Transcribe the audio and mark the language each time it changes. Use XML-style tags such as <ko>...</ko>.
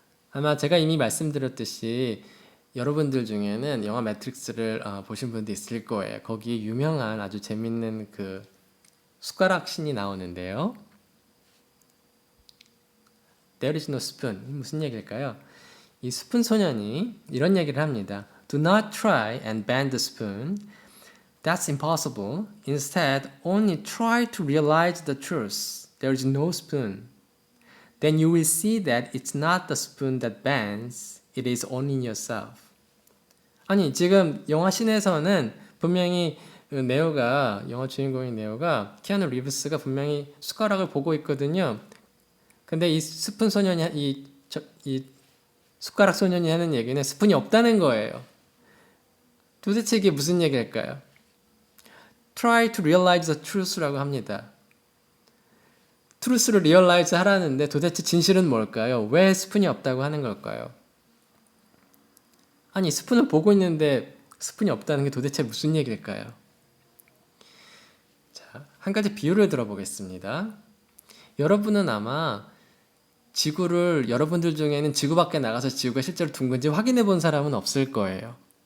<ko>아마 제가 이미 말씀드렸듯이 여러분들 중에는 영화 매트릭스를 보신 분도 있을 거예요. 거기에 유명한 아주 재밌는 그 숟가락 씬이 나오는데요.</ko> <en>There is no spoon.</en> <ko>무슨 얘기일까요? 이 스푼 소년이 이런 얘기를 합니다.</ko> <en>Do not try and bend the spoon. That's impossible. Instead, only try to realize the truth. There is no spoon. Then you will see that it's not the spoon that bends. It is only yourself.</en> <ko>아니, 지금 영화 씬에서는 분명히 영화 주인공인 네오가, 키아누 리브스가 분명히 숟가락을 보고 있거든요. 근데 이 스푼 소년이, 이 숟가락 소년이 하는 얘기는 스푼이 없다는 거예요. 도대체 이게 무슨 얘기일까요?</ko> <en>Try to realize the truth</en> <ko>라고 합니다. truth를 realize 하라는데 도대체 진실은 뭘까요? 왜 스푼이 없다고 하는 걸까요? 아니, 스푼을 보고 있는데 스푼이 없다는 게 도대체 무슨 얘기일까요? 자, 한 가지 비유를 들어보겠습니다. 여러분은 아마 지구를, 여러분들 중에는 지구 밖에 나가서 지구가 실제로 둥근지 확인해 본 사람은 없을 거예요.</ko>